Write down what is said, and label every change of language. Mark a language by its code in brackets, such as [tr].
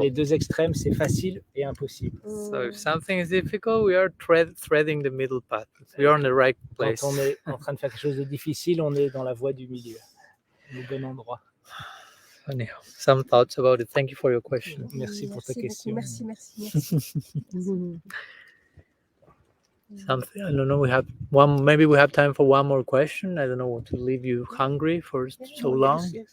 [fr] Les deux extrêmes, c'est facile et impossible. [en] So if something is difficult, we are threading the middle path. We are in the right place. [fr] Quand on est en train de faire quelque chose de difficile, on est dans la voie du milieu, au bon endroit. [en] Anyhow, some thoughts about it. Thank you for your question. [fr] Merci pour ta question. Merci. [en] Something, I don't know. Maybe we have time for one more question. I don't know what to leave you hungry for so long.